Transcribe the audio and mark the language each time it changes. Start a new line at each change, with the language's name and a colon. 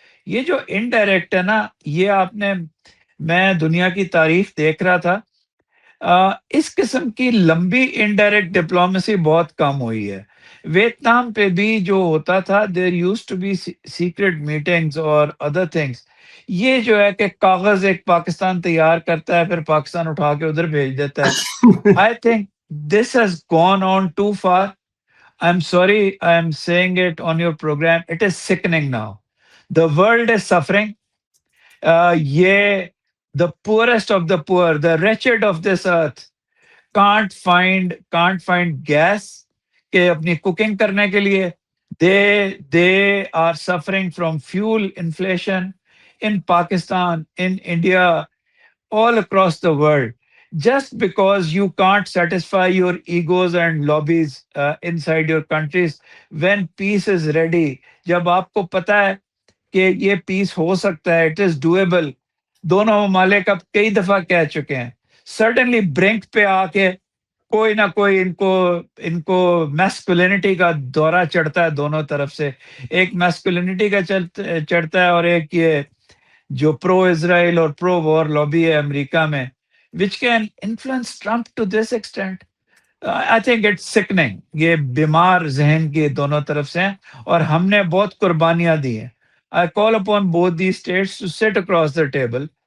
Urdu: یہ جو انڈائریکٹ ہے نا, یہ آپ نے, میں دنیا کی تاریخ دیکھ رہا تھا, اس قسم کی لمبی انڈائریکٹ ڈپلومیسی بہت کم ہوئی ہے. ویتنام پہ بھی جو ہوتا تھا,
English: there used to be secret meetings
Urdu: اور ادر تھنگس. یہ جو ہے کہ کاغذ ایک پاکستان تیار کرتا ہے, پھر پاکستان اٹھا کے ادھر بھیج دیتا ہے.
English: I think this has gone on too far. I'm sorry I'm saying it on your program. It is sickening now. The world is suffering.
Urdu: یہ
English: the poorest of the poor, the wretched of this earth can't find gas
Urdu: کہ اپنی cooking کرنے کے لیے.
English: They are suffering from fuel inflation in Pakistan, in India, all across the world. Just because you can't satisfy your egos and lobbies inside your countries, when peace is ready,
Urdu: جب آپ کو پتا ہے کہ یہ پیس ہو سکتا ہے,
English: It is doable.
Urdu: دونوں ممالک اب کئی دفعہ کہہ چکے ہیں, سڈنلی برنک پہ آ کے کوئی نہ کوئی ان کو میسکولینٹی کا دورہ چڑھتا ہے دونوں طرف سے. ایک میسکولینٹی کا چڑھتا ہے, اور ایک یہ جو پرو اسرائیل اور پرو وار لابی ہے امریکہ میں,
English: which can influence Trump to this extent. I think it's sickening.
Urdu: یہ بیمار ذہن کے دونوں طرف سے ہیں, اور ہم نے بہت قربانیاں دی ہیں.
English: I call upon both these states to sit across the table.